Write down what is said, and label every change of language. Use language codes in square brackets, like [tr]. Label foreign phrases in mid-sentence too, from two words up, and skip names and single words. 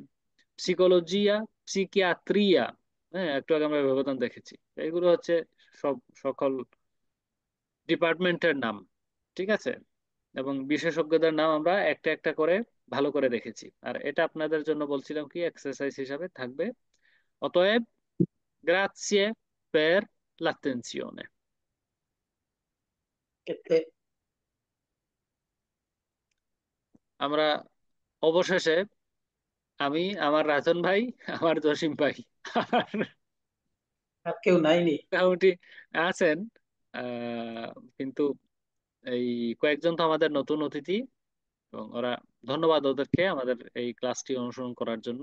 [it] psicologia, psichiatria, [bn] হ্যাঁ, একটু আগে আমরা ব্যবধান দেখেছি। এগুলো হচ্ছে সব সকল ডিপার্টমেন্টের নাম, ঠিক আছে। এবং বিশেষজ্ঞদের নাম আমরা একটা একটা করে ভালো করে দেখেছি। আর এটা আপনাদের জন্য বলছিলাম কি এক্সারসাইজ হিসাবে থাকবে। অতএব, [it] Grazie per l'attenzione. [bn] আমরা অবশেষে, আমি, আমার রাজন ভাই, আমার জসিম ভাই, আর আর কেউ নাইনি। মোটামুটি আছেন, কিন্তু এই কয়েকজন তো আমাদের নতুন অতিথি, এবং ওরা, ধন্যবাদ ওদেরকে আমাদের এই ক্লাসটি অনুসরণ করার জন্য।